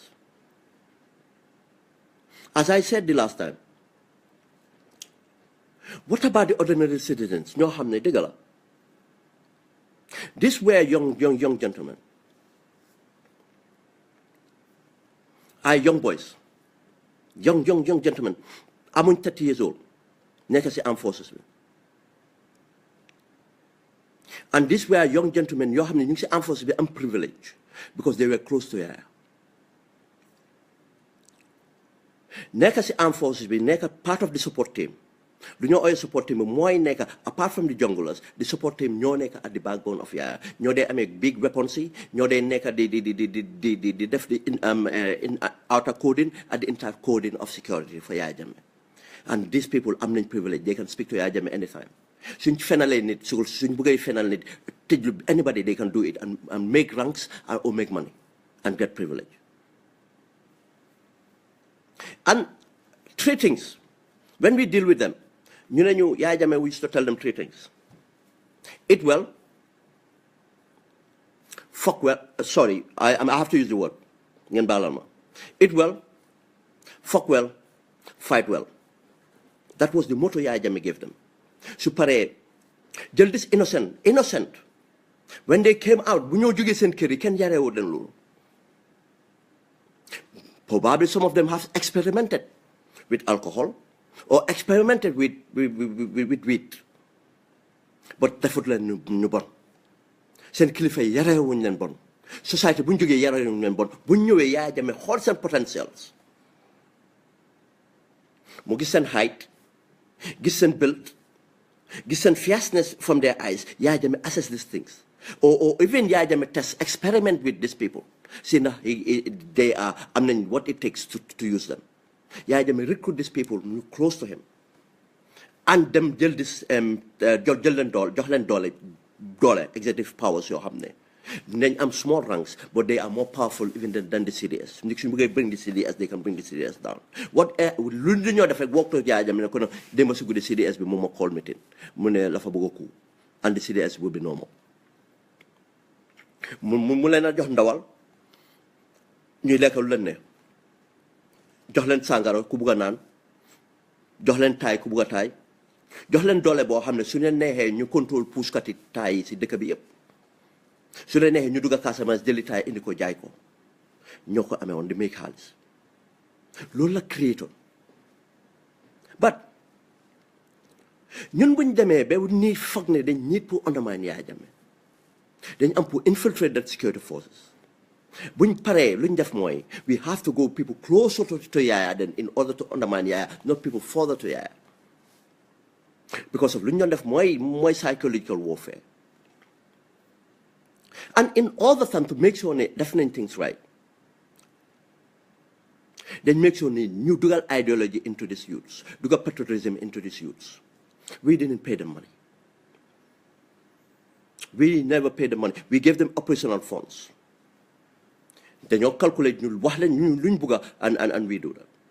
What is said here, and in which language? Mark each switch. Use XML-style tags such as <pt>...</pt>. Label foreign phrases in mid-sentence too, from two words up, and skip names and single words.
<en>As I said the last time, what about the ordinary citizens?</en> <wo>ñoo xam ne dëgg la</wo> <en>these were young gentlemen, are young boys, young gentlemen amuñ 30 years old</en> <wo>nekk si</wo> <en>armed forces bi. And these were young gentlemen</en> <wo>yoo xam ne ñu ngi si</wo> <en>armed forces</en> <wo>bi am</wo> <en>privilege because they were close to Yaya.</en> <wo>Nekk si</wo> <en>armed forces</en> <wo>bi nekk</wo> <en>part of the support team.</en> <wo>Du ñoo ooyee</wo> <en>support team</en> <wo>bi mooy nekk</wo> <en>apart from the junglers the support team</en> <wo>ñoo nekk</wo> <en>at the backbone of Yaya.</en> <wo>ñoo dee amee</wo> <en>big weapons</en> <wo>yi ñoo dee nekk di def</wo> <en>the outer coding and the entire coding of security for Yaya Jammeh. And these people</en> <wo>am nañ</wo> <en>privilege, they can speak to Yaya Jammeh anytime.</en> <wo>Suñ fenalee nit suñ bëggee fenal nit tëj</wo> <en>anybody they can do it and make ranks or make money and get privilege. And three things when we deal with them</en> <wo>ñu ne ñu</wo> <en>Yaya Jammeh we used to tell them three things: eat well, fuck well, sorry I have to use the word</en> <wo>ngeen baalal ma,</wo> <en>eat well, fuck well, fight well. That was the motto Yaya Jammeh gave them.</en> <wo>Su paree jël</wo> <en>this innocent when they came out</en> <wo>bu ñoo jógee seen kër yi kenn yareewoo leen loolu.</wo> <en>Probably some of them have experimented with alcohol or experimented with weed, but</en> <wo>defut leen ñu bon. Seen kilifa yi yareewuñ leen bon, société bu ñu jógee yareewuñ leen bon. bu ñu ñëwee Yaya Jammeh xool seen potentials, mu gis seen height, gis seen build, gis seen</wo> <en>fierceness from their eyes. Yaya Jammeh assess these things, or even Yaya Jammeh test, experiment with these people, see na they are what it takes to use them. Yaya Jammeh recruit these people close to him and them jël this</en> <wo>jël leen jox leen doole</wo> <en>executive powers</en> <wo>yoo xam ne nañ am</wo> <en>small ranks but they are more powerful even than the CDS.</en> <wo>nit suñu bëggee</wo> <en>bring the CDS they can bring the CDS down.</en> <wo>What lu ñoo def rek</wo> <en>walk to</en> <wo>Yaya Jammeh ne ko démba si guddi CDS bi moom ma</wo> <en>call meeting</en> <wo>mu ne la fa bëgg a ku</wo> <en>and the CDS will be normal.</en> <wo>mu leen a jox ndawal ñuy lekk lu leen ne, jox leen sàngara ku bugg a naan, jox leen taay ku bugg a taay, jox leen doole boo xam ne su leen neexee ñu contrôle puuskati taay yi si dëkk bi yëpp. su leen neexee ñu dugg a Casamance jëli taay indi ko jaay ko, ñoo ko amee woon di make xaalis. loolu la créé but ñun buñ demee ba nii foog ne dañ need pour undermine Yaya Jammeh, dañ am pour</wo> <en>infiltrate that security forces.</en> <wo>buñ paree luñ def mooy</wo> <en>we have to go people closer to Yaya than in order to undermine Yaya, not people further to Yaya, because of</en> <wo>luñ doon def mooy</wo> <en>psychological warfare. And in all the time to make sure</en> <wo>ne def nañ</wo> <en>things right, then make sure</en> <wo>ne ñu dugal</wo> <en>ideology into these youths, dugal patriotism into these youths. We didn't pay them money. We never paid them money. We gave them operational funds.</en> <wo>dañoo calculate ñu wax leen ñu luñ bugga</wo> <en>and we do that.</en>